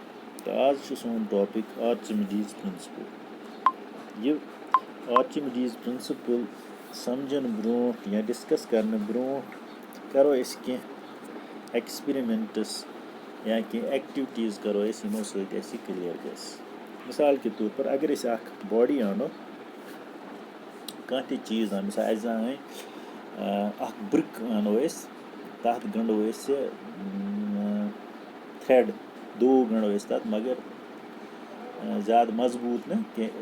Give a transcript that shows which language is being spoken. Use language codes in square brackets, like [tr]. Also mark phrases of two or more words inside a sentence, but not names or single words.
[ks] تہٕ آز چھُ سون ٹاپِک آرچِمِڈیٖز پرنسپل. یہِ آرچِمِڈیٖز پرنسپل سَمجھنہٕ برونٛٹھ یا ڈِسکس کَرنہٕ برونٛٹھ کَرو أسۍ کینٛہہ ایٚکٕسپیرِمٮ۪نٛٹٕس یا کینٛہہ ایٚکٹِوِٹیٖز کَرو أسۍ یِمو سۭتۍ اَسہِ یہِ کٕلیَر گژھِ. [ur] مِثال کے طور پر [ks] اگر أسۍ اَکھ باڈی اَنو کانٛہہ تہِ چیٖز اَنو مِثال اَسہِ زانٛہہ اَکھ برِک اَنو أسۍ تَتھ گنٛڈو أسۍ تھرٛٮ۪ڈ دوٗ گنٛڈو أسۍ تَتھ مگر زیادٕ مضبوٗط نہٕ کینٛہہ.